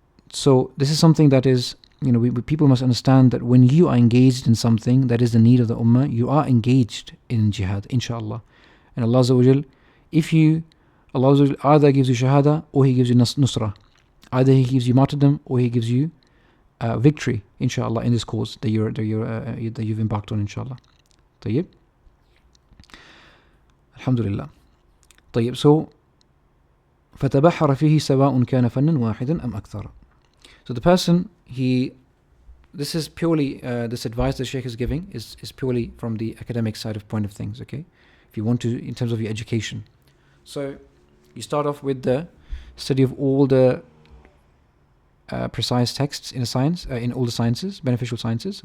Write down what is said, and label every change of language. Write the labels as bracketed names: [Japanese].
[English] So this is something that is, people must understand that when you are engaged in something that is the need of the Ummah, you are engaged in jihad, inshallah. And Allah Azza wa Jal, Allah Azza wa Jal either gives you shahada or He gives you nusrah. Either He gives you martyrdom or He gives you victory, inshallah, in this cause that you've embarked on, inshallah. [Arabic] طيب. Alhamdulillah. طيب. So فتبحر فيه سواء كان فنا واحدا أم أكثر. [English] So the person, this is purely, this advice the Shaykh is giving is purely from the academic side of point of things, okay? If you want to, in terms of your education. So you start off with the study of all the precise texts in a science, in all the sciences, beneficial sciences.